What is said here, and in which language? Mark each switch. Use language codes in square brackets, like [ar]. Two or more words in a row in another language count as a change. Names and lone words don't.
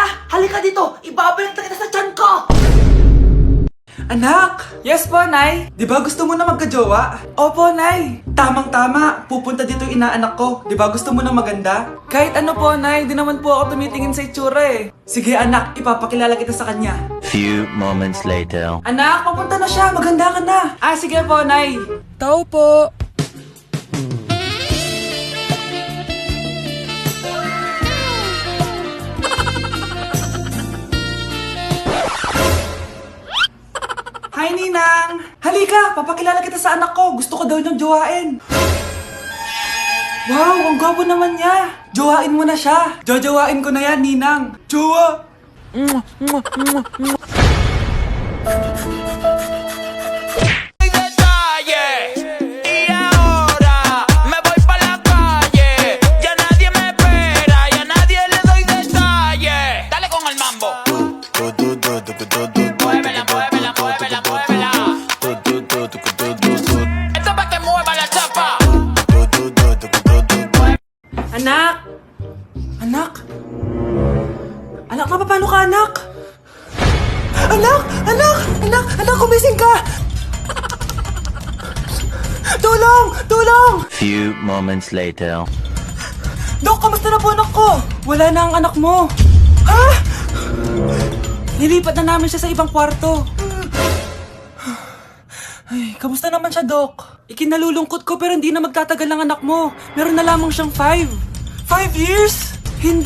[tl] Halika dito, ibabalik na kita sa tiyan ko. Anak! Yes po, Nay. Di ba gusto mo na magka-jowa? Opo, Nay. Tamang-tama, pupunta dito yung inaanak ko. Di ba gusto mo na maganda? Kahit ano po, Nay, di naman po ako tumitingin sa itsura eh. Sige anak, ipapakilala kita sa kanya. [en] Few moments later. [tl] Anak, papunta na siya, maganda ka na. Sige po, Nay. Tao po. Hi, Ninang! Halika, papakilala kita sa anak ko. Gusto ko daw niyang jowain. Wow, ang gwapo naman niya. Jowain mo na siya. Jojowain ko na yan, Ninang. Jowa! [es] Y ahora me voy pa' la calle. Ya nadie me espera, ya nadie le doy detalle. Dale con el mambo. Muévela, muévela, muévela, muévela. Esto pa' que mueva la chapa. [tl] Anak! Anak! Anak, paano ka, anak? Anak! Anak! Anak! Anak, kumising ka! Tulong! Tulong! [en] Few moments later. [tl] Dok, kamusta na po anak ko? Wala na ang anak mo. Ha? Nilipat na namin siya sa ibang kwarto. Ay, kamusta naman siya, Dok? Ikinalulungkot ko pero hindi na magtatagal ang anak mo. Meron na lamang siyang 5. 5 years?